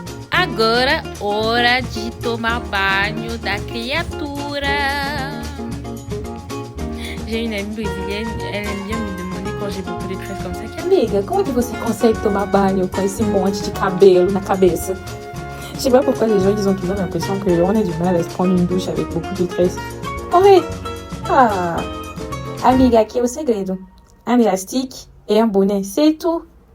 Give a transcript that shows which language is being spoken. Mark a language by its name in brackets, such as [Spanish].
[Portuguese] Agora, hora de tomar banho da criatura. [French] J'ai une amie brésilienne, elle aime bien me demander quand j'ai beaucoup de tresses comme ça. [Portuguese] Amiga, como é que você consegue tomar banho com esse monte de cabelo na cabeça? [French] Je sais pas pourquoi les gens ils ont toujours l'impression qu'on a du mal à se prendre une douche avec beaucoup de tresses. Oi! Ah! [Portuguese] Amiga, aqui é o segredo. [French] Un élastique et un bonnet, c'est tout.